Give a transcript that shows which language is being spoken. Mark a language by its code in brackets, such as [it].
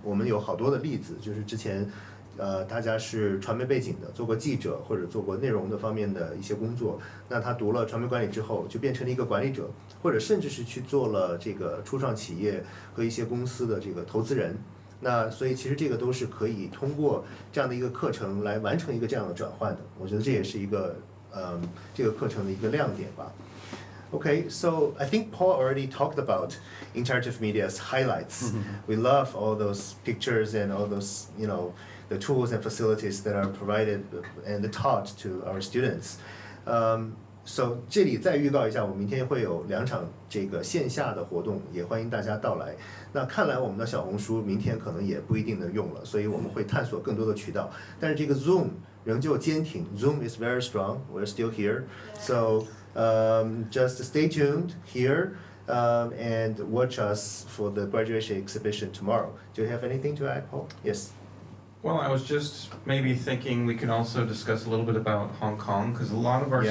[zh] 我们有好多的例子，就是之前大家是传媒背景的，做过记者或者做过内容的方面的一些工作，那他读了传媒管理之后，就变成了一个管理者，或者甚至是去做了这个初创企业和一些公司的这个投资人。那所以其实这个都是可以通过这样的一个课程来完成一个这样的转换的。我觉得这也是一个这个课程的一个亮点吧。 [en] Okay, so I think Paul already talked about interactive media's highlights. We love all those pictures and all those, the tools and facilities that are provided and taught to our students. [zh] So 这里再预告一下，我们明天会有2场这个线下的活动，也欢迎大家到来。那看来我们的小红书明天可能也不一定能用了，所以我们会探索更多的渠道。但是这个 Zoom 仍旧坚挺 [en] ，Zoom is very strong. We're still here. So just stay tuned here and watch us for the graduation exhibition tomorrow. Do you have anything to add, Paul? Yes. Well, I was just maybe thinking we could also discuss a little bit about Hong Kong, because a lot of our